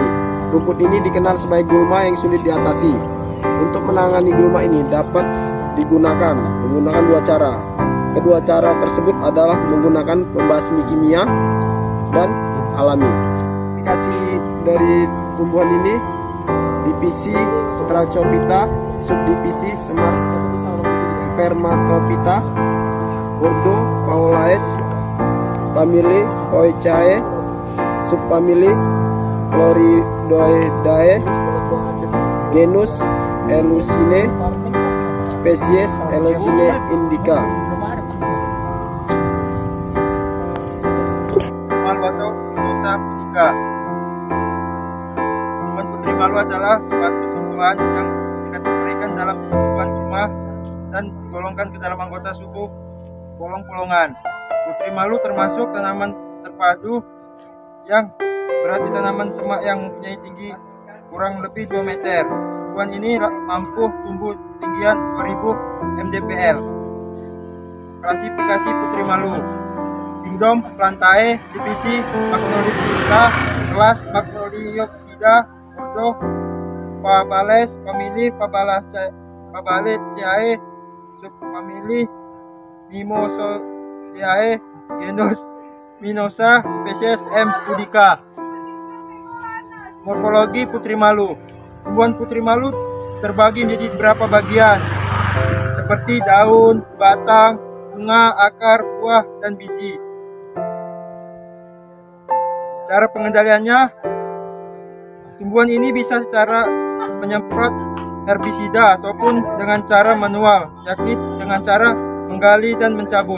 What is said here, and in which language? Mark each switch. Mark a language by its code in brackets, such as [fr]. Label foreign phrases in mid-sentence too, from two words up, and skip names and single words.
[id] Rumput ini dikenal sebagai gulma yang sulit diatasi. Untuk menangani gulma ini dapat menggunakan dua cara. Kedua cara tersebut adalah menggunakan pembasmi kimia dan alami. Aplikasi dari tumbuhan ini: divisi Tracheophyta, subdivisi Spermatophyta, ordo Paulaes, famili Paucaceae, subfamili Floridae. Ordoidae, genus Elusine, spesies Elusine indica. Malu atau Mimosa pudica. Tumbuhan putri malu adalah suatu tumbuhan yang dikategorikan dalam jenis tumbuhan gulma dan digolongkan ke dalam anggota suku polong-polongan. Putri malu termasuk tanaman terpadu yang berarti tanaman semak yang mempunyai tinggi kurang lebih 2 meter. Tumbuhan ini mampu tumbuh ketinggian 2000 mdpl. Klasifikasi putri malu: Kingdom Plantae, divisi Magnoliopsida, kelas Magnoliopsida, ordo Fabales, famili Fabalaceae, subfamili Mimosaceae, genus Mimosa, spesies M. pudica. Morfologi putri malu. Tumbuhan putri malu terbagi menjadi beberapa bagian, seperti daun, batang, bunga, akar, buah, dan biji. Cara pengendaliannya, tumbuhan ini bisa secara menyemprot herbisida ataupun dengan cara manual, yakni dengan cara menggali dan mencabut.